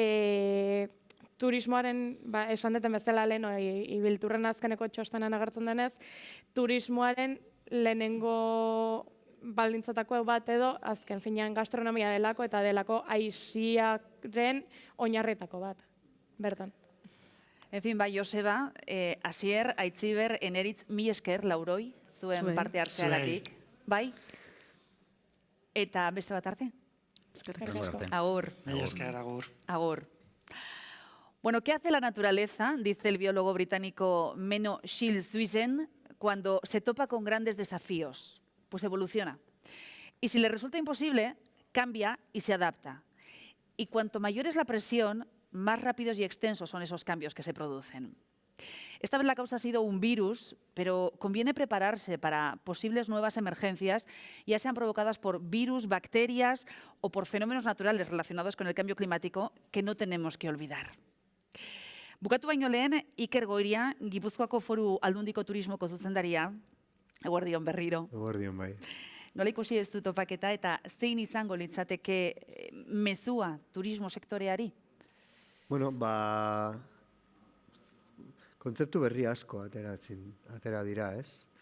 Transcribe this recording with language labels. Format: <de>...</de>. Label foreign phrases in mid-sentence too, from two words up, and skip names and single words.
<eu>turismoaren, esan deten bezala lehen, ibilturren azkeneko txostenan agertzen denez, turismoaren lehenengo baldintzatako bat edo, azken finean gastronomia delako eta delako aiziaren oinarretako bat, bertan.</eu> <es>En fin,</es> <eu>bai, Joseba, Asier, Aitziber, Eneritz, mi esker, Lauroi, zuen parte hartzeagatik. Bai? Eta beste bat arte? Agur. Mi esker, agur. Agur.</eu> <es>Bueno, ¿qué hace la naturaleza? Dice el biólogo británico Menno Schilswisen, cuando se topa con grandes desafíos. Pues evoluciona. Y si le resulta imposible, cambia y se adapta. Y cuanto mayor es la presión, más rápidos y extensos son esos cambios que se producen. Esta vez la causa ha sido un virus, pero conviene prepararse para posibles nuevas emergencias, ya sean provocadas por virus, bacterias o por fenómenos naturales relacionados con el cambio climático que no tenemos que olvidar.</es> <eu>Bukatu baino lehen, Iker Goiria, Gipuzkoako Foru Aldundiko Turismoko zuzendaria, eguerdion berriro. Eguerdion, bai. Nola ikusi ez du topaketa eta zein izango litzateke mezua turismo sektoreari? Bueno, kontzeptu berri asko atera dira, ez?</eu>